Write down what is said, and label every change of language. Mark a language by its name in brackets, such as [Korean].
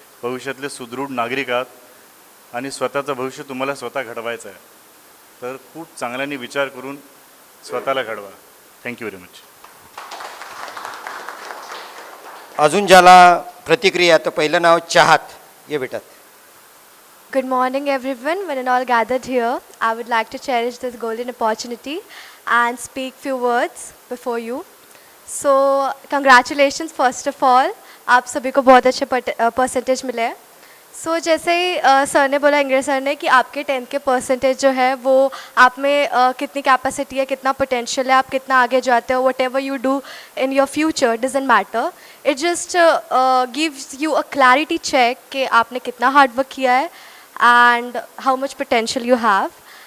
[Marathi] भविष्यातले सुदृढ नागरिक आहात आणि स्वतःचं भविष्य तुम्हाला स्वतः घडवायचं आहे. तर खूप चांगल्याने विचार करून स्वतःला घडवा. [English] Thank you very much. [Marathi] अजून ज्याला प्रतिक्रिया, तर पहिलं नाव चाहत. ये बेटा. [English] Good morning, everyone. When and all gathered here, I would like to cherish this golden opportunity and speak few words before you. So, congratulations first of all. [Hindi] आप सभी को बहुत अच्छे परसेंटेज मिले हैं. सो जैसे ही सर ने बोला, इंग्लिश सर ने, कि आपके 10th के परसेंटेज जो है वो आप में कितनी कैपेसिटी है, कितना पोटेंशियल है, आप कितना आगे जाते हो, [English] Whatever you do in your future doesn't matter. It just gives you a clarity check [Hindi] कि आपने कितना हार्ड वर्क किया है [English] and how much potential you have.